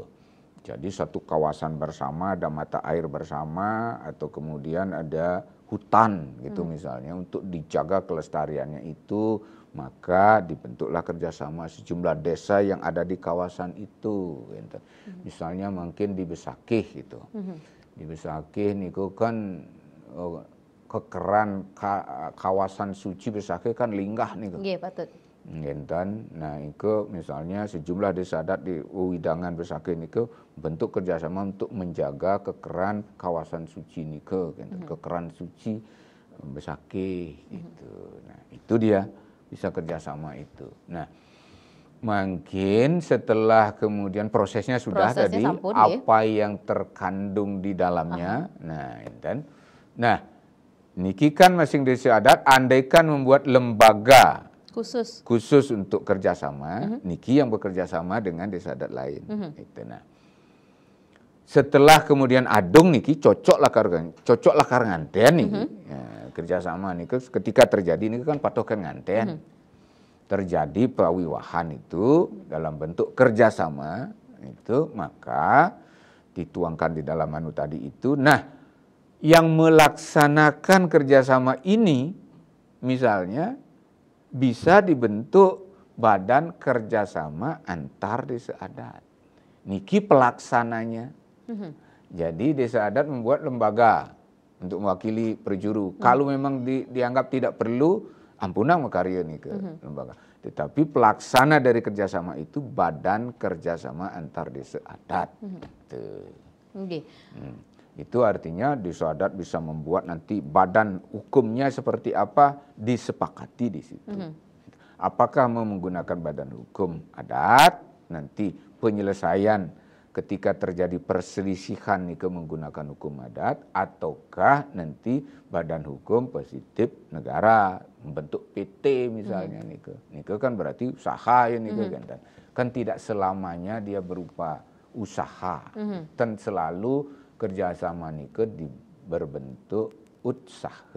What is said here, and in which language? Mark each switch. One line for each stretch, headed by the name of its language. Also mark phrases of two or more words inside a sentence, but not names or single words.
Indonesian: Jadi satu kawasan bersama, ada mata air bersama, atau kemudian ada hutan gitu misalnya, untuk dijaga kelestariannya itu, maka dibentuklah kerjasama sejumlah desa yang ada di kawasan itu. Gitu. Misalnya mungkin di Besakih gitu.
Balinese: Di Besakih niku kan kekeran kawasan suci Besakih kan linggah niku. Nggih, patut. Ngenten,
Indonesian: nah itu misalnya sejumlah desa adat di Widangan Besakih niku bentuk kerjasama untuk menjaga kekeran kawasan suci niku, kekeran suci Besakih gitu. Nah itu dia bisa kerjasama itu. Nah mungkin setelah kemudian prosesnya sudah tadi
Balinese: sampun,
Indonesian: apa yang terkandung di dalamnya, nah ngenten. Nah niki kan masing desa adat andaikan membuat lembaga khusus untuk kerjasama, niki yang bekerja sama dengan desa adat lain. Itu, nah. Setelah kemudian adung niki cocoklah
Balinese: nganten niki.
Indonesian: Ya, kerjasama niki ketika terjadi niki kan patokan nganten. Terjadi pawiwahan itu dalam bentuk kerjasama itu, maka dituangkan di dalam anu tadi itu. Nah, yang melaksanakan kerjasama ini misalnya bisa dibentuk badan kerjasama antar desa adat. Niki pelaksananya. Jadi desa adat membuat lembaga untuk mewakili perjuru. Kalau memang dianggap tidak perlu,
Balinese: ampunang makarya nih ke lembaga.
Indonesian: Tetapi pelaksana dari kerjasama itu badan kerjasama antar desa adat. Itu artinya desa adat bisa membuat nanti badan hukumnya seperti apa disepakati di situ. Apakah mau menggunakan badan hukum adat, nanti penyelesaian ketika terjadi perselisihan nih menggunakan hukum adat, ataukah nanti badan hukum positif negara membentuk PT misalnya nih kan berarti usaha ya nih kan tidak selamanya dia berupa usaha, dan selalu kerjasama nike berbentuk usaha.